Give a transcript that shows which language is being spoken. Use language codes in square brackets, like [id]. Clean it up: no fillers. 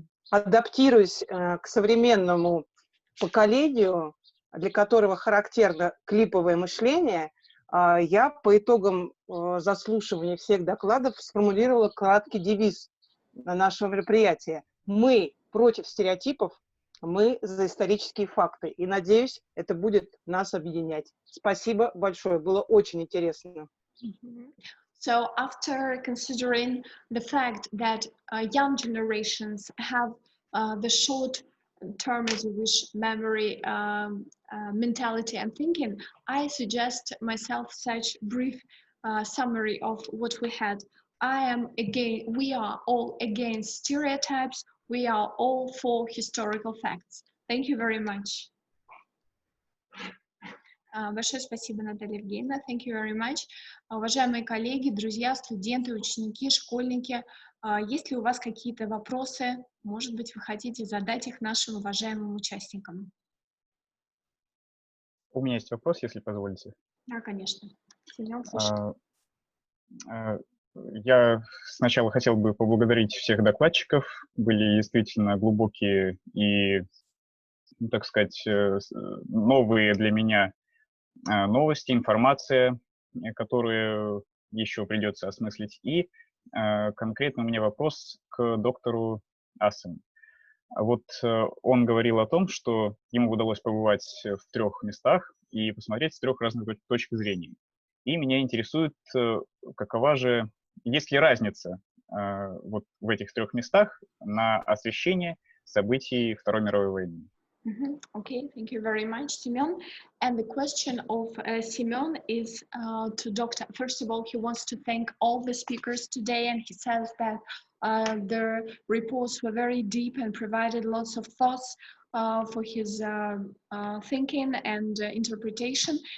[ru] Адаптируясь к современному поколению, для которого характерно клиповое мышление, я по итогам заслушивания всех докладов сформулировала краткий девиз нашего мероприятия. Мы против стереотипов, мы за исторические факты. И, надеюсь, это будет нас объединять. Спасибо большое, было очень интересно. [en] So after considering the fact that young generations have the short-term, as you wish, memory, mentality and thinking, I suggest myself such brief summary of what we had. We are all against stereotypes. We are all for historical facts. Thank you very much. [ru] Большое спасибо, Наталья Евгеньевна. [en] Thank you very much. [ru] Уважаемые коллеги, друзья, студенты, ученики, школьники, есть ли у вас какие-то вопросы? Может быть, вы хотите задать их нашим уважаемым участникам? У меня есть вопрос, если позволите. Да, конечно. Семен, слушай. Я сначала хотел бы поблагодарить всех докладчиков. Были действительно глубокие и, так сказать, новые для меня новости, информация, которую еще придется осмыслить. И конкретно у меня вопрос к доктору Assam. Вот он говорил о том, что ему удалось побывать в 3 местах и посмотреть с 3 разных точек зрения. И меня интересует, какова же, есть ли разница вот в этих 3 местах на освещение событий Второй мировой войны. [en] Okay, thank you very much, Семен. And the question of Семен is to Dr. First of all, he wants to thank all the speakers today, and he says that their reports were very deep and provided lots of thoughts for his thinking and interpretation.